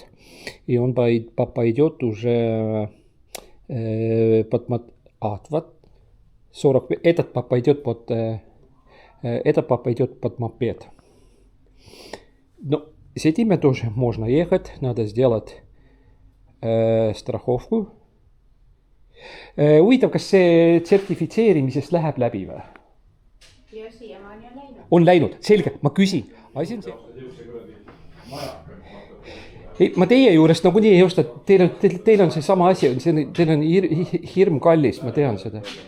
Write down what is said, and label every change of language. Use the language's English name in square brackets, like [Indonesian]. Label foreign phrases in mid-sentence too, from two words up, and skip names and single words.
[Russian] И он пойдет уже под 40. Этот пойдет под мопед. Но с этим тоже можно ехать. Надо сделать страховку. [Estonian] Huvitav, kas see sertifitseerimisest läheb läbi või? Ja siiamaani on läinud. On läinud, selge, ma küsin. Asi on see. Ei, ma teie juurest nagunii ei osta, teil on see sama asi, teil on hirm kallis, ma tean seda.